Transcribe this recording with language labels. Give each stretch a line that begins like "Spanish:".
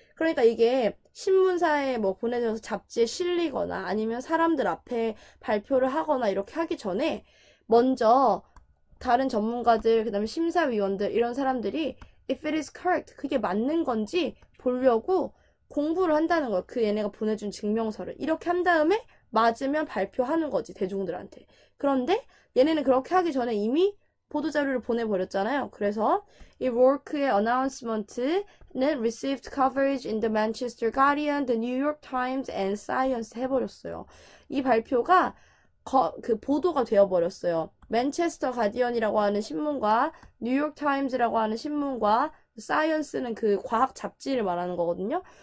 Korean: 그러니까 이게 신문사에 뭐 보내져서 잡지에 실리거나 아니면 사람들 앞에 발표를 하거나 이렇게 하기 전에 먼저 다른 전문가들, 그 다음에 심사위원들, 이런 사람들이
English: if it is correct,
Korean: 그게 맞는 건지 보려고 공부를 한다는 거야. 그 얘네가 보내준 증명서를. 이렇게 한 다음에 맞으면 발표하는 거지, 대중들한테. 그런데 얘네는 그렇게 하기 전에 이미 보도자료를 보내버렸잖아요. 그래서 이 롤크의
English: announcement는 received coverage in the Manchester Guardian, the New York Times and Science
Korean: 해버렸어요. 이 발표가 그 보도가 되어버렸어요. 맨체스터 가디언이라고 하는 신문과 뉴욕 타임즈라고 하는 신문과 사이언스는 그 과학 잡지를 말하는 거거든요.